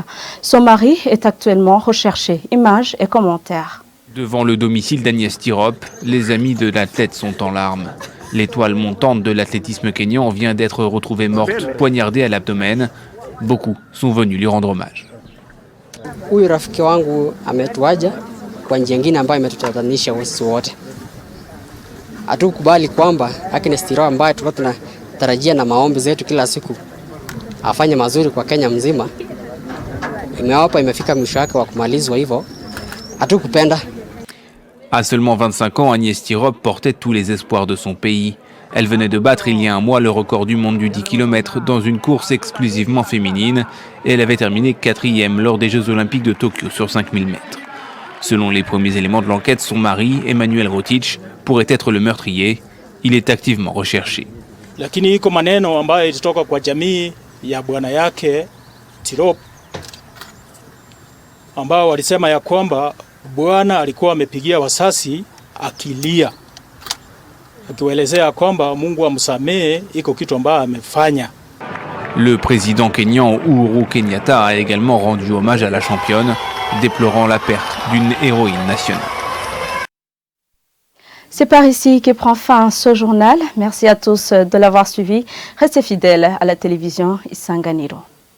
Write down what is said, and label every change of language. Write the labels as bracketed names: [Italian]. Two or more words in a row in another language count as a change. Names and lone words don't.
[French] Son mari est actuellement recherché. Images et commentaires. Devant le domicile d'Agnès Tirop, les amis de l'athlète sont en larmes. L'étoile montante de l'athlétisme kényan vient d'être retrouvée morte, poignardée à l'abdomen. Beaucoup sont venus lui rendre hommage. [Swahili] kwa njia nyingine ambayo imetutatanisha sisi wote. Hatukubali kwamba Agnes Tirop ambaye tulikuwa tunatarajia na maombi zetu kila siku afanye mazuri kwa Kenya mzima, imefika mwisho wake wa kumalizwa hivyo. Hatukupenda. [French] À seulement 25 ans, Agnès Tirop portait tous les espoirs de son pays. Elle venait de battre il y a un mois le record du monde du 10 km dans une course exclusivement féminine et elle avait terminé 4e lors des Jeux Olympiques de Tokyo sur 5000 mètres. Selon les premiers éléments de l'enquête, son mari, Emmanuel Rotich, pourrait être le meurtrier. Il est activement recherché. [Swahili] Lakini iko maneno ambayo ilitoka kwa jamii ya bwana yake Tirop ambao walisema ya kwamba bwana alikuwa amepigia wasasi akilia, akiwaelezea kwamba Mungu amsamehe iko kitu ambacho amefanya. [French] Le président kényan Uhuru Kenyatta a également rendu hommage à la championne, déplorant la perte d'une héroïne nationale. C'est par ici que prend fin ce journal. Merci à tous de l'avoir suivi. Restez fidèles à la télévision Isanganiro.